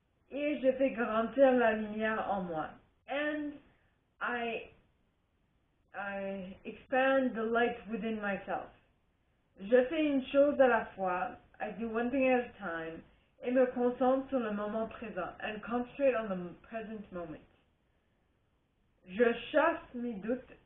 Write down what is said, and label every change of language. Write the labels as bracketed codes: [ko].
[fr] Et je fais grandir la lumière en moi. [en] And I expand the light within myself. [fr] Je fais une chose à la fois. [en] I do one thing at a time. [fr] Et me concentre sur le moment présent. [en] And concentrate on the present moment. [fr] Je chasse mes doutes.